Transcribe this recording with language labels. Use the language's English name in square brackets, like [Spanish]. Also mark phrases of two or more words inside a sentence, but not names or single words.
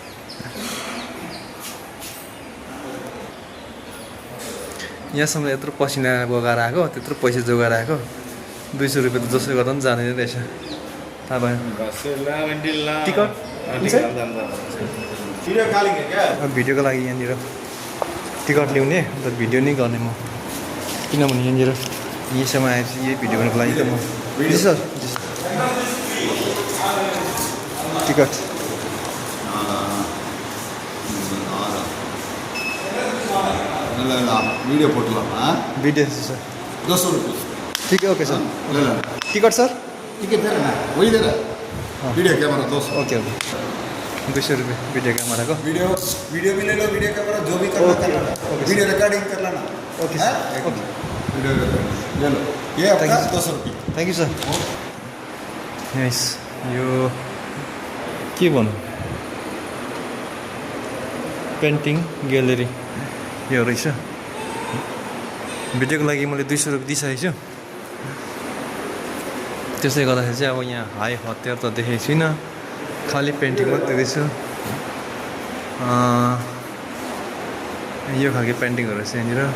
[Nepali] यहाँसम्म यत्रो पसिना बगाएर आएको त्यत्रो पैसा जोगाएर आएको 200 रुपियाँ त जसो गर्दा पनि जाँदैन रहेछ थाहा भयो टिकट भिडियोको लागि यहाँनिर टिकट ल्याउने अन्त भिडियो नै गर्ने म किनभने यहाँनिर यहीसम्म आएपछि यही भिडियो गर्नुको लागि त म सर टिकट [Hindi] वीडियो फोटो [Nepali] भिडियो सर [Hindi] 200 रुपये ठीक है ओके सर टिकट सर टिकट दे रहा वही दे रहा [English] video camera [Hindi] 200 ओके ओके 200 रुपये [English] video camera [Hindi] को वीडियो भी ले लो [English] video camera [Hindi] जो भी करना कर लेना [English] video recording [Hindi] कर लेना [English] OK OK [Hindi] वीडियो ले लो ये आपका 200 रुपये [English] Thank you sir yes [Nepali] यो के भनौँ [English] painting gallery [Nepali] यो रहेछ भिडियोको लागि मैले 200 रुपियाँ दिइसकेको छु त्यसले गर्दाखेरि चाहिँ अब यहाँ हाई हतियार त देखेको छुइनँ खालि पेन्टिङ मात्रै देख्दैछु यो खालको पेन्टिङहरू रहेछ यहाँनिर